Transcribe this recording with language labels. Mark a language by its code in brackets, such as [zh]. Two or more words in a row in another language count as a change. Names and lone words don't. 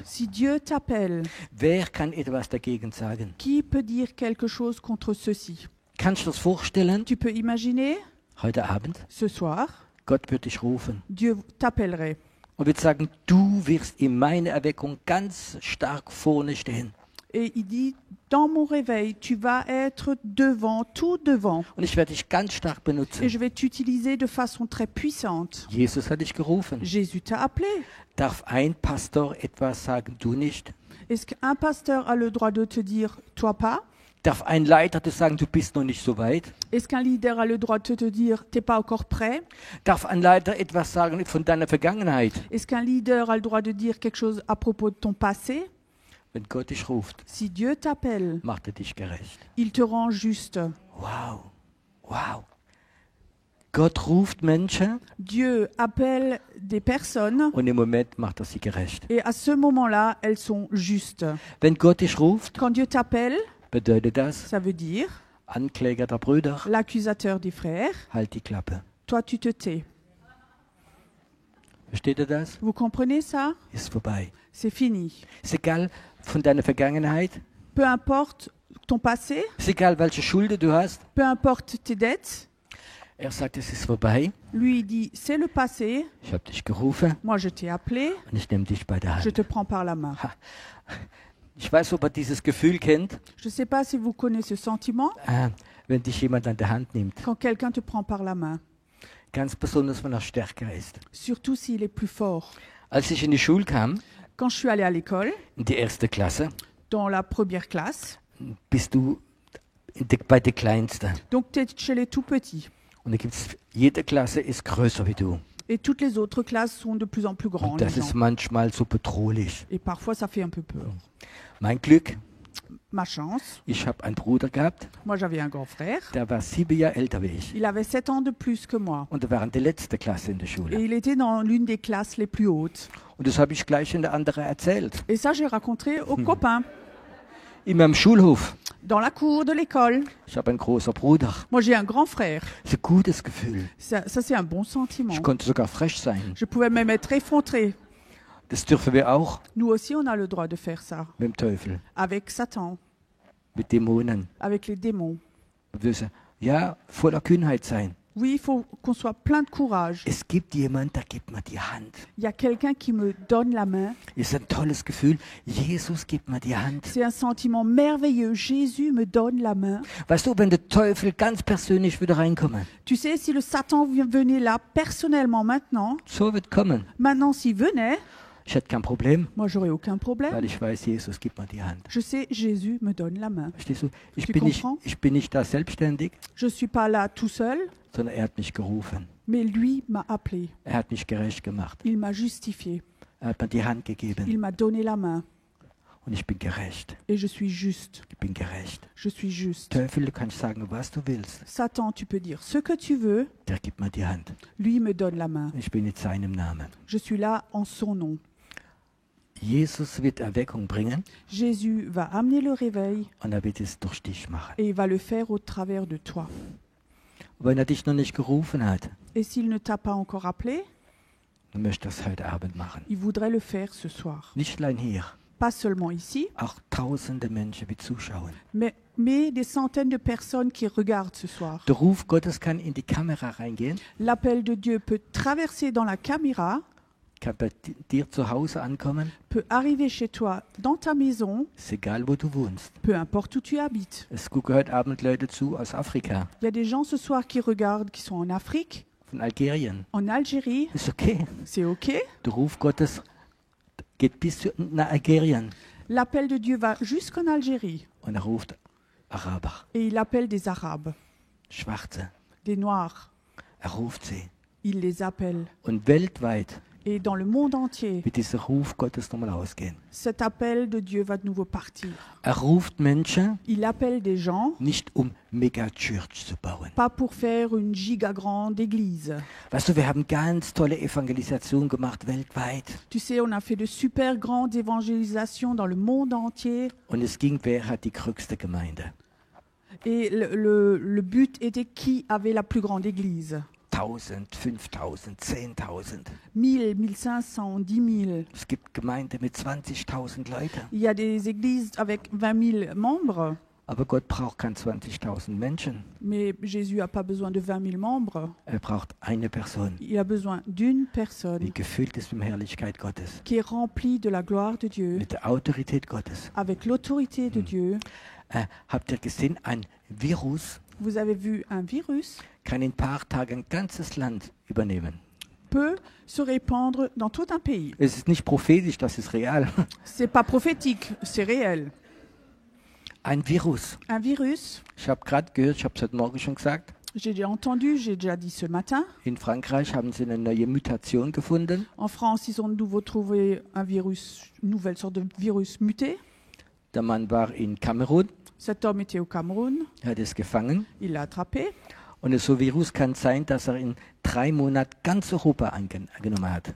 [fr] Si Dieu t'appelle, [de] wer kann etwas dagegen sagen? [fr] qui peut dire quelque chose contre ceci? [de] Kannst du das vorstellen? [fr] Tu peux imaginer, [de] Heute Abend, [fr] ce soir, [de] Gott wird dich rufen [fr] Dieu t'appellerait [de] und wird sagen, du wirst in meiner Erweckung ganz stark vorne stehen. [fr] et il dit, dans mon réveil, tu vas être devant, tout devant, [de] Und ich werde dich ganz stark [fr] et [de] benutzen. [fr] je vais t'utiliser de façon très puissante. [de] Jesus hat dich gerufen. [fr] Jésus t'a appelé. [de] Darf ein Pastor etwas sagen, du nicht? [fr] Est-ce qu'un pasteur a le droit de te dire, toi pas? [de] Darf ein Leiter dir sagen, du bist noch nicht so weit? [fr] Est-ce qu'un leader a le droit de te dire, t'es pas encore prêt? [de] Darf ein Leiter etwas sagen von deiner Vergangenheit? [fr] Est-ce qu'un leader a le droit de dire quelque chose à propos de ton passé? [de] Wenn Gott dich ruft, [fr] Si Dieu t'appelle, [de] macht er dich gerecht. [fr] il te rend juste. [de] Wow, wow. Gott ruft Menschen [fr] Dieu appelle des personnes [de] und im Moment macht er sie gerecht. [fr] et à ce moment-là, elles sont justes. [de] Wenn Gott dich ruft, [fr] Quand Dieu t'appelle, [de] bedeutet das, [fr] ça veut dire [de] Ankläger der Brüder, [fr] l'accusateur des frères, [de] halt die Klappe. [fr] toi tu te tais. [de] Versteht ihr das? [fr] Vous comprenez ça? [de] Ist vorbei. [fr] C'est fini. [de] Ist egal von deiner Vergangenheit, [fr] Peu importe ton passé, [de] ist egal welche Schulden du hast. [fr] peu importe tes dettes, [de] Er sagt, es ist vorbei. [fr] lui il dit c'est le passé, [de] Ich habe dich gerufen [fr] moi je t'ai appelé, [de] und ich nehme dich bei der [fr] je [de] Hand. [fr] te prends par la main. [de] Ich weiß, ob ihr dieses Gefühl kennt, [fr] Je ne sais pas si vous connaissez ce sentiment [de] wenn dich jemand an der Hand nimmt. [fr] quand quelqu'un te prend par la main, [de] Ganz besonders, wenn er stärker ist. [fr] surtout s'il est plus fort. [de] Als ich in die Schule kam, [fr] Quand je suis allée à l'école, [de] in die erste Klasse, [fr] dans la première classe, [de] bist du bei den Kleinsten. [fr] Donc tu es chez les tout petits. [de] Und da gibt's, jede Klasse ist größer wie du. [fr] Et toutes les autres classes sont de plus en plus [de] Und [fr] grandes. [de] das [fr] les [de] ist [fr] gens. [de] manchmal so bedrohlich. [fr] Et parfois ça fait un peu peur. [de] Mein Glück, [fr] Ma chance, [de] ich habe einen Bruder gehabt, [fr] moi j'avais un grand frère. [de] der war 7 Jahre älter wie ich. [fr] Il avait 7 ans de plus que moi. [de] Und er war in der letzten Klasse in der [fr] Et [de] Schule. [fr] il était dans l'une des classes les plus hautes. [de] Und das habe ich gleich in der anderen erzählt. [fr] Et ça, j'ai raconté aux copains, [de] In meinem Schulhof. [fr] dans la cour de l'école. [de] Ich habe einen großen Bruder. [fr] Moi, j'ai un grand frère. [de] Das ist ein gutes Gefühl. [fr] Ça c'est un bon sentiment. [de] Ich konnte sogar frech sein. [fr] Je pouvais même être effondré. [de] Das dürfen wir auch [fr] Nous aussi, on a le droit de faire ça. [de] mit dem Teufel, [fr] Avec Satan, [de] mit Dämonen. [fr] avec les démons. [de] Wir müssen ja voller Kühnheit sein. [fr] Oui, il faut qu'on soit plein de courage. [de] Es gibt jemand, der gibt mir die Hand. [fr] Il y a quelqu'un qui me donne la main. [de] Ist ein tolles Gefühl. Jesus gibt mir die Hand. [fr] C'est un sentiment merveilleux. Jésus me donne la main. [de] Weißt du, wenn der Teufel ganz persönlich wieder reinkommt, [fr] Tu sais, si le Satan venait là personnellement [de] so wird kommen. [fr] maintenant s'il venait, [de] Ich hätte kein Problem, [fr] moi j'aurais aucun problème. [de] weil ich weiß, Jesus gibt mir die Hand. [fr] Je sais, Jésus me donne la main. [de] Verstehst du? Ich [fr] Tu [de] bin nicht, [fr] comprends? [de] ich bin nicht da selbstständig, [fr] Je ne suis pas là tout seul, [de] sondern er hat mich gerufen. [fr] mais lui m'a appelé. [de] Er hat mich gerecht gemacht. [fr] Il m'a justifié. [de] Er hat mir die Hand gegeben. [fr] Il m'a donné la main. [de] Und ich bin gerecht. [fr] Et je suis juste. [de] Ich bin gerecht. [fr] Je suis juste. [de] Teufel, du kannst sagen, was du willst. [fr] Satan, tu peux dire ce que tu veux. [de] Der gibt mir die Hand. [fr] Lui me donne la main. [de] Ich bin in seinem Namen. [fr] Je suis là en son nom. [de] Jesus wird Erweckung bringen [fr] Jésus va amener le réveil [de] und er wird es durch dich machen. [fr] et il va le faire au travers de toi. [de] Und wenn er dich noch nicht gerufen hat, [fr] Et s'il ne t'a pas encore appelé, [de] dann möchte er es heute Abend machen. [fr] il voudrait le faire ce soir. [de] Nicht allein hier, [fr] Pas seulement ici, [de] auch tausende Menschen, die zuschauen. [fr] mais des centaines de personnes qui regardent ce soir. [de] Der Ruf Gottes kann in die Kamera reingehen, [fr] L'appel de Dieu peut traverser dans la caméra, [de] kann bei dir zu Hause ankommen, [fr] peut arriver chez toi, dans ta maison, [de] ist egal, wo du wohnst. [fr] peu importe où tu habites. [de] Es gucken heute Abend Leute zu aus Afrika, [fr] Il y a des gens ce soir qui regardent, qui sont en Afrique, [de] von Algerien. [fr] en Algérie. [de] Ist okay. [fr] C'est OK. [de] Der Ruf Gottes geht bis nach Algerien [fr] L'appel de Dieu va jusqu'en Algérie [de] und er ruft Araber, [fr] et il appelle des Arabes, [de] Schwarze. [fr] des Noirs. [de] Er ruft sie. [fr] Il les appelle. [de] Und weltweit [fr] Et dans le monde entier, [de] wird dieser Ruf Gottes nochmal ausgehen. [fr] cet appel de Dieu va de nouveau partir. [de] Er ruft Menschen [fr] Il appelle des gens, [de] nicht Megachurch zu bauen. [fr] pas pour faire une giga grande église. [de] Weißt du, wir haben ganz tolle Evangelisation gemacht weltweit. [fr] Tu sais, on a fait de super grandes évangélisations dans le monde entier. [de] Und es ging, wer hat die größte Gemeinde? [fr] Et le but était qui avait la plus grande église. [de] 1000, 5000, 10.000. [fr] 1000, 1500, 10 000. [de] Es gibt Gemeinden mit 20.000 Leuten. [fr] Il y a des églises avec 20 000 membres, [de] Aber Gott braucht kein 20.000 Menschen. [fr] mais Jésus n'a pas besoin de 20 000 membres. [de] Er braucht eine Person, [fr] Il a besoin d'une [de] die [fr] personne [de] gefüllt ist mit der Herrlichkeit Gottes, [fr] qui est remplie de la gloire de Dieu, [de] mit der Autorität Gottes. [fr] avec l'autorité de Dieu. [de] Habt ihr gesehen, ein Virus [fr] Vous avez vu, un virus [de] kann in ein paar Tagen ein ganzes Land übernehmen. [fr] peut se répandre dans tout un pays. [de] Es ist nicht prophetisch, das ist real. [fr] C'est pas prophétique, c'est réel. [de] Ein Virus. [fr] Un virus, [de] Ich habe gerade gehört, ich habe es heute Morgen schon gesagt, [fr] j'ai déjà entendu, j'ai déjà dit ce matin. [de] in Frankreich haben sie eine neue Mutation gefunden. [fr] En France, ils ont de nouveau trouvé un virus, une nouvelle sorte de virus muté. [de] Der Mann war in Kamerun, [fr] Cet homme était au Cameroun, [de] er hat es gefangen. [fr] il l'a attrapé. [de] Und so ein Virus kann sein, dass er in 3 Monaten ganz Europa angenommen hat.